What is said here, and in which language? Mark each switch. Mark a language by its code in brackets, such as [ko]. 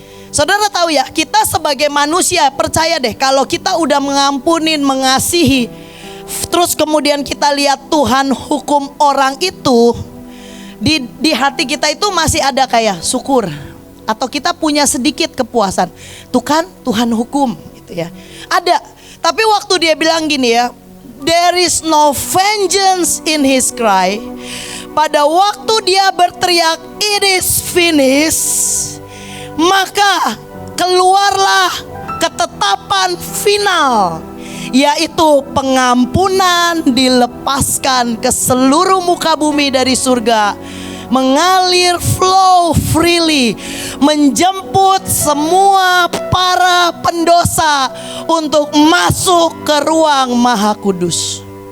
[id] Saudara tahu ya, kita sebagai manusia, percaya deh, kalau kita udah mengampunin, mengasihi, terus kemudian kita lihat Tuhan hukum orang itu, di hati kita itu masih ada kayak syukur, atau kita punya sedikit kepuasan. Tuh kan Tuhan hukum gitu ya. Ada. Tapi waktu dia bilang gini ya, [en] "There is no vengeance in his cry." [id] Pada waktu dia berteriak, [en] "It is finished," [id] maka keluarlah ketetapan final, yaitu pengampunan dilepaskan ke seluruh muka bumi dari surga, mengalir [en] flow freely, [id] menjemput semua para pendosa untuk masuk ke ruang Maha Kudus.